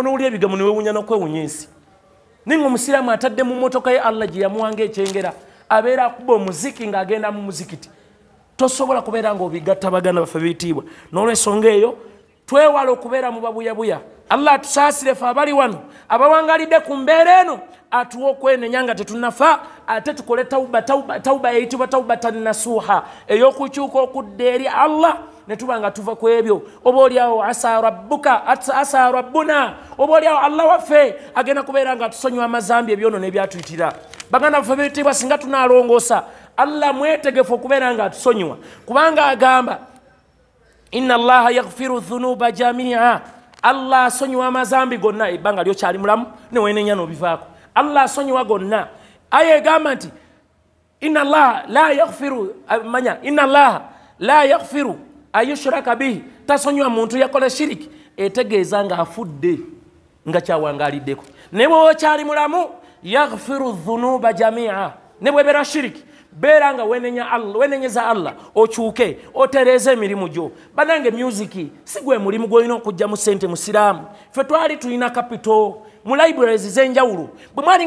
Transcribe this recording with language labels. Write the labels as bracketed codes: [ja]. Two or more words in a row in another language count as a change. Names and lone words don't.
[lg] n'owulira ebigambo ne weewunya n'okwewunya ensi naye omusiraamu atadde mu mmotoka ye Allah gye yamuwanga ekyengera abeera akuba omuziki ng'agenda mu muzikiti tosobola kubeera ng'obigatta baganda baffe bitiibwa n'olw'ensonga eyo twewala okubeera mu babuyabuya Allah atusaasire ffe abali wano abawangalidde ku mbeera eno atuwa okwenenya nga tetunafa ate tukole tawuba eyitibwa [ar] توبة نصوحا [lg] ey'okukyuka okudda eri Allah ne tuba nga tuva ku ebyo oba oliawo asa rabbuna oba oliawo Allah waffe agenda kubeera nga tusonyiwa amazambi ebyono n'ebyatuyitira baganda baffe bitiibwa singa tunaalongoosa Allah mwetegefu okubeera nga atusonyiwa kubanga agamba [ar] إن الله يغفر الذنوب جميعا [lg] Allah asonyiwa amazambi gonna ebbanga lyokyali mulamu neweenenya n'obivaako Allah asonyiwa gonna aya egamba nti [ar] إن الله لا يغفر أيشرك به [lg] tasonyiwa muntu yakola shiriki etegeeza nga afudde nga kyawangaliddeko ne bwe okyali mulamu [ar] يغفر الذنوب جميعا [lg] ne bwe beera shiriki beera nga wenenyeza Allah okyuke otereeze emirimu gyo banange musiki si gwe mulimu gwolina okujja mu ssente mu siraamu ffe twali tulina capital mu libraries z'enjawulo bwe mwalinga